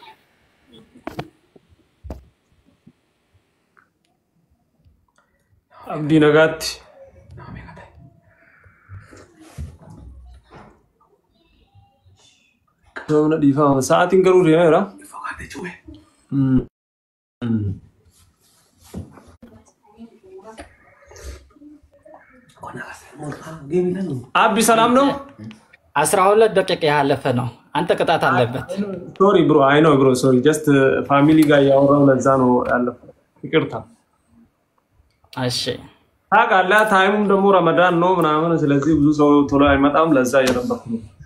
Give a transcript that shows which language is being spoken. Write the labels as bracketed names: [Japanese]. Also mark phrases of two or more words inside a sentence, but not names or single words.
[Oromo] abdii nagaatti namna dhiifama sa'aatiin garuu reemeera abbi [Amharic] ሰላም ነው 12 ደቂቃ ያለፈ ነው አንተ ቅጣት አለበት [English] sorry bro I know bro sorry just family [Amharic] ጋር ያወራው ለዛ ነው ያለፈው ይቅርታ እሺ ታውቃለህ ታይሙም ደግሞ ረመዳን ነው ምናምን ስለዚህ ብዙ ሰው ቶሎ አይመጣም ለዛ እየነበርኩ ነው